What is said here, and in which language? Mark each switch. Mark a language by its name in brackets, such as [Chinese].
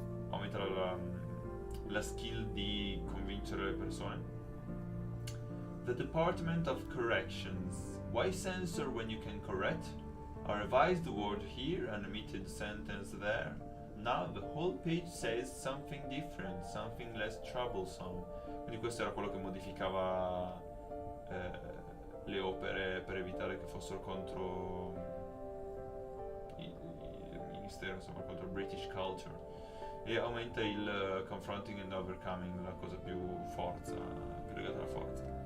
[Italian] Aumenta la skill di convincere le persone. [English] The Department of Corrections. Why censor when you can correct? A revised word here, an omitted sentence there. Now the whole page says something different, something less troublesome. [Italian] Quindi questo era quello che modificava le opere per evitare che fossero contro il ministero, insomma, contro British culture. E aumenta il [English] confronting and overcoming, [Italian] la cosa più legata alla forza.